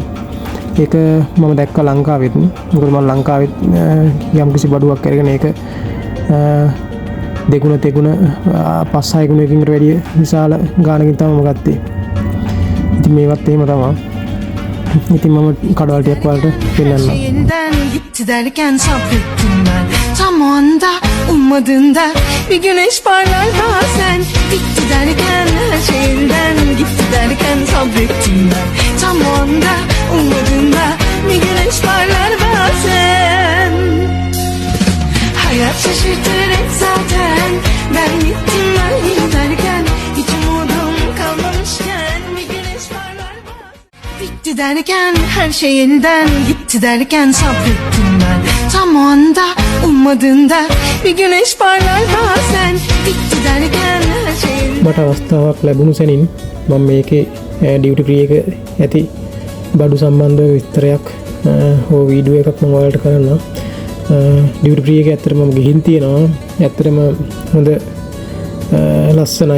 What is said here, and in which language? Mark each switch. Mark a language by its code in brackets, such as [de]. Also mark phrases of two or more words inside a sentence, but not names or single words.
[si] ඒක මම දැක්කා ලංකාවෙත්. මොකද මම ලංකාවෙත් යම්කිසි බඩුවක් අරගෙන ඒක දෙගුණ තෙගුණ 5-6 ගුණයකින් වැඩිය විශාල ගාණකින් තමයි මම ගත්තේ. ඉතින් මේවත් එහෙම තමයි. ඉතින් මම කඩවල් ටිකක් වලට පෙන්නන්නම්. [tr] yeniden gitti derken sabrettim ben tam o anda ummadığında bir güneş parlar bazen gitti derken her şeyden gitti derken sabrettim ben tam o anda ummadığında bir güneş parlar bazen hayat şaşırtır hep zaten ben gittim ben giderken hiç umudum kalmamışken bir güneş parlar bazen bitti derken her şey yeniden gitti derken sabrettim ben tam o anda ummadığında bir güneş parlar bazen bitti derken her şey [si] මට අවස්ථාවක් ලැබුණු සැනින් මම මේකේ [en] duty free [si] එක ඇති බඩු සම්බන්ධව විස්තරයක් හෝ වීඩියෝ එකක් මම ඔයාලට කරන්නම්. [en] duty free [si] එක ඇත්තටම මම ගිහින් තියෙනවා. ඇත්තටම හොඳ ලස්සනයි.